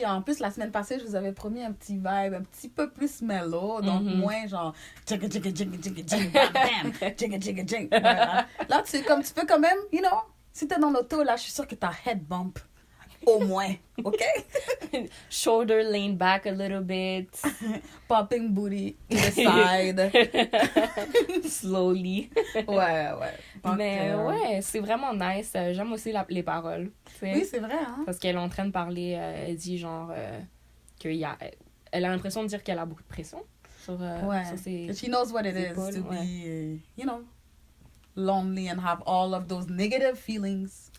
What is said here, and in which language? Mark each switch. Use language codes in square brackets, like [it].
[fr] Ouais. En plus, la semaine passée, je vous avais promis un petit vibe un petit peu plus mellow, donc moins genre jigga jigga jigga jigga jigga bam jigga jigga jigga. Voilà. Là, tu peux quand même, [en] you know, [fr] si t'es dans l'auto, là, je suis sûre que t'as head bump. Au moins, OK? [en] Shoulder lean back a little bit. Popping booty to the side. Slowly. [fr] Ouais. Donc, Mais ouais, c'est vraiment nice. J'aime aussi les paroles. T'sais. Oui, c'est vrai, hein? Parce qu'elle est en train de parler, elle dit genre elle a l'impression de dire qu'elle a beaucoup de pression sur ses [en] She knows what it is [fr] épaules, [en] to [fr] ouais. [en] be, you know, lonely and have all of those negative feelings